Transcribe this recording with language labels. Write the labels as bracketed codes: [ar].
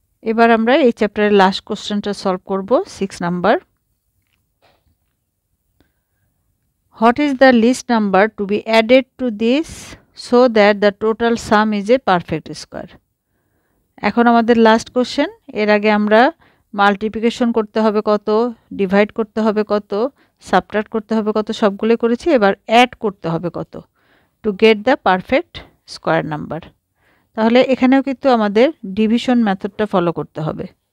[bn] এবার আমরা এই চ্যাপ্টারের লাস্ট কোশ্চেনটা সলভ করব, 6 number. [en] What is the least number to be added to this so that the total sum is a perfect square? [bn] এখন আমাদের লাস্ট কোশ্চেন। এর আগে আমরা মাল্টিপ্লিকেশন করতে হবে কত, ডিভাইড করতে হবে কত, সাবট্রাক্ট করতে হবে কত, সবগুলো করেছি। এবার অ্যাড করতে হবে কত, [en] To get the perfect square number. [bn] তাহলে এখানেও কিন্তু আমাদের ডিভিশন মেথডটা ফলো করতে হবে।